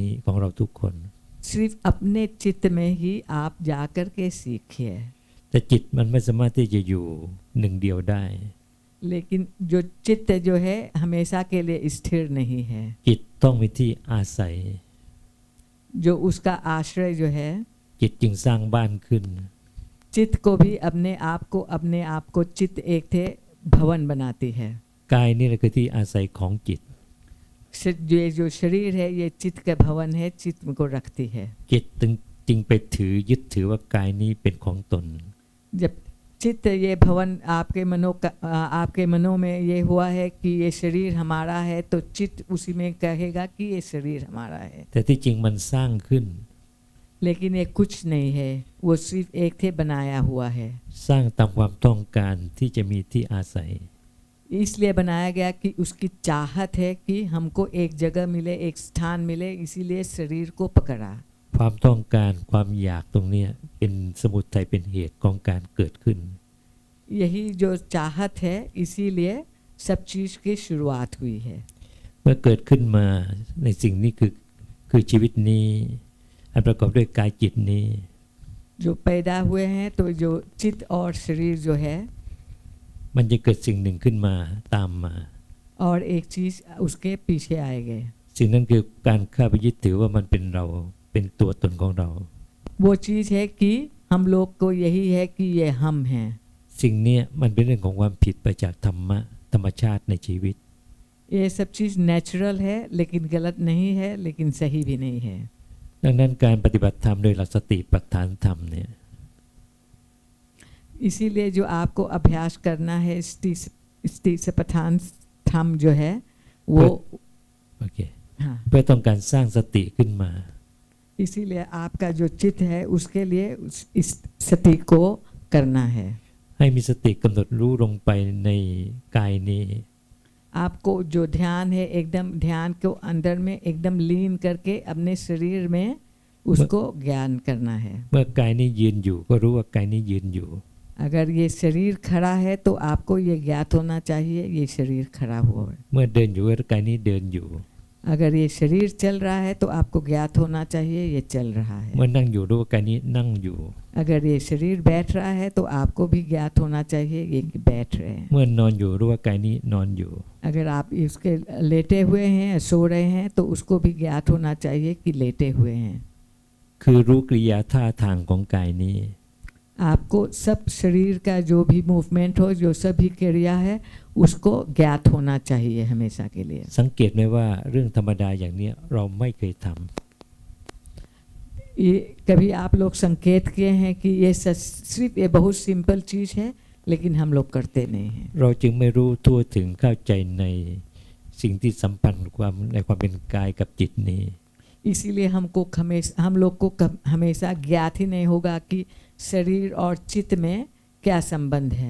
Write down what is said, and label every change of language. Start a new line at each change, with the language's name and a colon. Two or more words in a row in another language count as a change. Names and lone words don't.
Thai: ศึกษาที่จิตใจขณะนี้ของเราทุกคน
Hindi: सिर्फ अपने चित्त में ही आप जाकर के सीखिए।
Thai: แต่จิตมันไม่สามารถที่จะอยู่หนึ่งเดียวได้
Hindi: लेकिन जो चित्त जो है हमेशा के लिए स्थिर नहीं है,
Thai: จิตต้องมีที่อาศัย
Hindi: जो उसका आश्रय जो है
Thai: จิตจึงสร้างบ้านขึ้น
Hindi: चित्त को भी अपने आप को चित्त एक थे भवन बनाती है।
Thai: กายนี่แหละคือที่อาศัยของจิต
Hindi: ये जो शरीर है ये चित्त का भवन है, चित्त को रखती है।
Thai: จิตจึงไปถือยึดถือว่ากายนี้เป็นของตน
Hindi: जब चित्त ये भवन आपके मनो में ये हुआ है कि ये शरीर हमारा है, तो चित्त उसी में कहेगा कि ये शरीर हमारा है।
Thai: แต่ที่จริงมันสร้างขึ้น
Hindi: लेकिन ये कुछ नहीं है, वो सिर्फ एक थे बनाया हुआ है।
Thai: สร้างตามความต้องการที่จะมีที่อาศัย
Hindi: इसलिए बनाया गया कि उसकी चाहत है कि हमको एक जगह मिले, एक स्थान मिले, इसीलिए शरीर को पकड़ा।
Thai: ความต้องการความอยากตรงเนี้ยเป็นสมุทัยเป็นเหตุของการเกิดขึ้น
Hindi: यही जो चाहत है, इसीलिए सब चीज की शुरुआत हुई है।
Thai: เมื่อเกิดขึ้นมาในสิ่งนี้คือชีวิตนี้อันประกอบด้วยกายจิตนี้
Hindi: जो पैदा हुए हैं तो जो चित्त और शरीर जो है,
Thai: มันจะเกิดสิ่งหนึ่งขึ้นมาตามมา
Hindi: और एक चीज उसके पीछे आएंगे।
Thai: สิ่งนั้นคือการเข้าไปยึดถือว่ามันเป็นเราเป็นตัวตนของเรา
Hindi: वो चीज है कि हम लोग को यही है कि ये हम हैं।
Thai: สิ่งเนี้ยมันเป็นเรื่องของความผิดไปจากธรรมชาติในชีวิต
Hindi: ये सब चीज नेचुरल है, लेकिन गलत नहीं है, लेकिन सही भी नहीं है।
Thai: ดังนั้นการปฏิบัติธรรมโดยหลักสติปัฏฐานธรรมเนี่ย
Hindi: इसीलिए जो आपको अभ्यास करना है स्थितिपठान ธรรม जो है वो
Thai: โอเค
Hindi: हाँ,
Thai: เพื่อต้องการสร้างสติขึ้นมา
Hindi: इसीलिए आपका जो चित्त है उसके लिए इस सति को करना है।
Thai: ให้มีสติกำหนดรู้ลงไปในกายนี้
Hindi: आपको जो ध्यान है एकदम ध्यान को अंदर में एकदम लीन करके अपने शरीर में उसको ज्ञान करना है।
Thai: เมื่อกายนี้ยืนอยู่ก็รู้ว่ากายนี้ยืนอยู่
Hindi: अगर ये शरीर खड़ा है तो आपको ये ज्ञात होना चाहिए ये शरीर खड़ा हुआ है।
Thai: เมื่อเดินอยู่ก็กายนี้เดินอยู่
Hindi: अगर ये शरीर चल रहा है तो आपको ज्ञात होना चाहिए ये चल रहा है।
Thai: เมื่อนั่งอยู่รู้ว่ากายนี้นั่งอยู่
Hindi: अगर ये शरीर बैठ रहा है तो आपको भी ज्ञात होना चाहिए ये कि बैठ रहे हैं।
Thai: เมื่อนอนอยู่รู้ว่ากายนี้นอนอยู่
Hindi: अगर आप इसके लेटे हुए हैं सो रहे हैं तो उसको भी ज्ञात होना चाहिए कि लेटे हुए हैं।
Thai: คือรู้กริยาท่าทางของกายนี้
Hindi: आपको सब शरीर का जो भी मूवमेंट हो, जो सभी क्रिया है, उसको ज्ञात होना चाहिए हमेशा के लिए।
Thai: สังเกตไหมว่าเรื่องธรรมดาอย่างเนี้ยเราไม่เคยทำ
Hindi: ये कभी आप लोग संकेत किए हैं कि ये सिर्फ ये बहुत सिंपल चीज है, लेकिन हम लोग करते नहीं हैं।
Thai: เราจึงไม่รู้ทั่วถึงเข้าใจในสิ่งที่สัมพันธ์ในความเป็นกายกับจิตนี้
Hindi: इसीलिए हम लोग को हमेशा ज्ञात ही नहीं होगा कि शरीर और चित्त में क्या संबंध है,